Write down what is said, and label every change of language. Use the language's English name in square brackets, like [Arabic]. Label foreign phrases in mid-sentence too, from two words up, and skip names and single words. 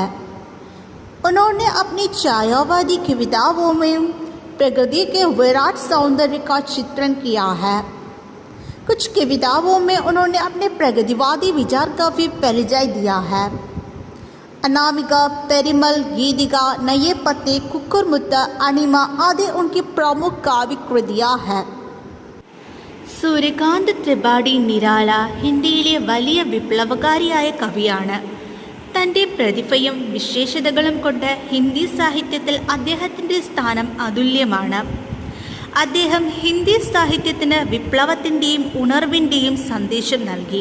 [Hindi] उन्होंने अपनी छायावादी कविताओं में प्रकृति के विराट सौंदर्य का चित्रण किया है। कुछ कविताओं में उन्होंने अपने प्रगतिवादी विचार का भी परिचय दिया है। अनामिका, पेरिमल, गीतिका, नये पत्ते, कुकुरमुत्ता, अनिमा आदि उनकी प्रमुख काव्य कृतियाँ हैं। [Malayalam] സൂര്യകാന്ത് ത്രിപാഠി നിരാല ഹിന്ദിയിലെ വലിയ വിപ്ലവകാരിയായ കവിയാണ്. തൻ്റെ പ്രതിഭയും വിശേഷതകളും കൊണ്ട് ഹിന്ദി സാഹിത്യത്തിൽ അദ്ദേഹത്തിൻ്റെ സ്ഥാനം അതുല്യമാണ്. അദ്ദേഹം ഹിന്ദി സാഹിത്യത്തിന് വിപ്ലവത്തിൻ്റെയും ഉണർവിൻ്റെയും സന്ദേശം നൽകി.